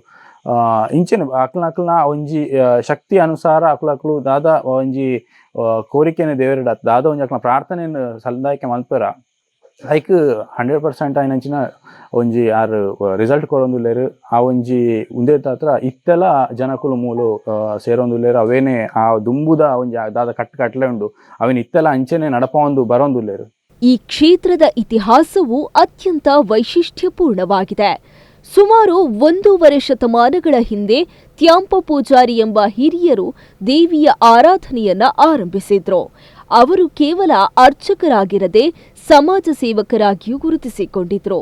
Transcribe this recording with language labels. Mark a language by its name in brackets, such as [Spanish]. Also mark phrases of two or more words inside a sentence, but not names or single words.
[Tulu] ಇಂಚಿನ ಅಕಲ್ನ ಒಂಜಿ ಶಕ್ತಿ ಅನುಸಾರ ಅಕಲು ದಾದ ಒಂಜಿ ಕೋರಿಕೆಯನ್ನು ದೇವರಿಡ ದಾದ ಒಂಜಿ ಅಕಲ್ನ ಪ್ರಾರ್ಥನೆಯನ್ನು ಸಂದಾಯಕ್ಕೆ ಮಲ್ಪೆರ ಐಕ್ 100% ಆಯ್ನಂಚಿನ ಒಂಜಿ ಆರು ರಿಸಲ್ಟ್ ಕೊರೊಂದುಲ್ಲೇರು. ಆ ಒಂಜಿ ಉಂದೇ ತಾತ್ರ ಇತ್ತೆಲ್ಲ ಜನಕುಲು ಮೂಲು ಸೇರೊಂದುಲ್ಲೇರು. ಅವೇನೇ ಆ ದುಂಬುದ ಒಂಜಿ ದಾದ ಕಟ್ಲೆ ಉಂಡು ಅವೇನು ಇತ್ತೆಲ್ಲ ಅಂಚನೆ ನಡಪೊಂದು ಬರೋಂದುಲ್ಲೇರು. [Kannada] ಈ ಕ್ಷೇತ್ರದ ಇತಿಹಾಸವು ಅತ್ಯಂತ ವೈಶಿಷ್ಟ್ಯಪೂರ್ಣವಾಗಿದೆ. ಸುಮಾರು 1.5 ಶತಮಾನಗಳ ಹಿಂದೆ ತ್ಯಾಂಪ ಪೂಜಾರಿ ಎಂಬ ಹಿರಿಯರು ದೇವಿಯ ಆರಾಧನೆಯನ್ನ ಆರಂಭಿಸಿದ್ರು. ಅವರು ಕೇವಲ ಅರ್ಚಕರಾಗಿರದೆ ಸಮಾಜ ಸೇವಕರಾಗಿಯೂ ಗುರುತಿಸಿಕೊಂಡಿದ್ರು.